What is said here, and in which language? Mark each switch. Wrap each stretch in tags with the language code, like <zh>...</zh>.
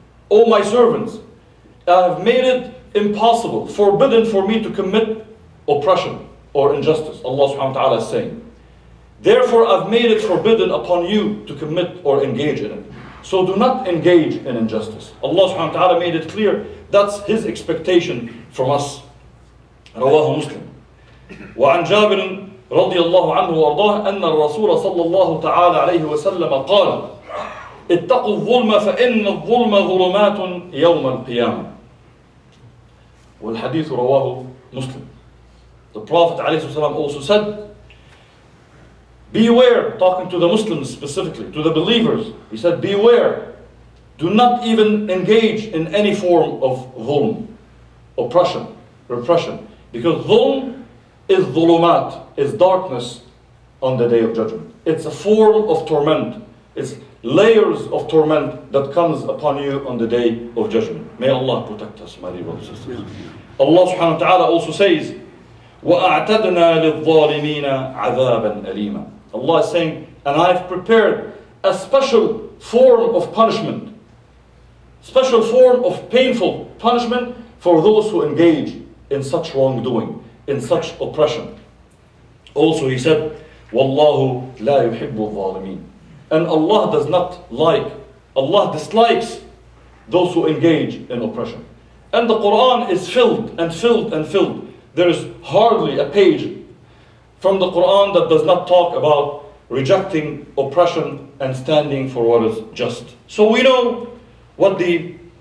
<en>O my servants, I have made it impossible, forbidden for me to commit oppression or injustice. Allah subhanahu wa ta'ala is saying. Therefore, I've made it forbidden upon you to commit or engage in it. So do not engage in injustice. Allah subhanahu wa ta'ala made it clear that's His expectation from us.</en> <ar>رواه مسلم. وعن جابر رضي الله عنه وأرضاه أن الرسول صلى الله تعالى عليه وسلم قال اتقوا الظلم فإن الظلم ظلمات يوم القيامة. والحديث رواه مسلم.</ar> <en>The Prophet ﷺ also said, beware, talking to the Muslims specifically, to the believers. He said, beware, do not even engage in any form of dhulm, oppression, repression. Because dhulm is dhulumat, is darkness on the day of judgment. It's a form of torment. It's layers of torment that comes upon you on the day of judgment. May Allah protect us, my dear brothers and sisters. Allah subhanahu wa ta'ala also says,</en> <ar>وَأَعْتَدْنَا لِلظَّالِمِينَ عَذَابًا أَلِيمًا.</ar> <en>Allah is saying, and I've prepared a special form of punishment, special form of painful punishment for those who engage in such wrongdoing, in such oppression. Also He said,</en> <ar>وَاللَّهُ لَا يُحِبُّ الظَّالِمِينَ.</ar> <en>And Allah does not like, Allah dislikes those who engage in oppression. And the Quran is filled and filled and filled. There is hardly a page from the Quran that does not talk about rejecting oppression and standing for what is just. So we know what the</en>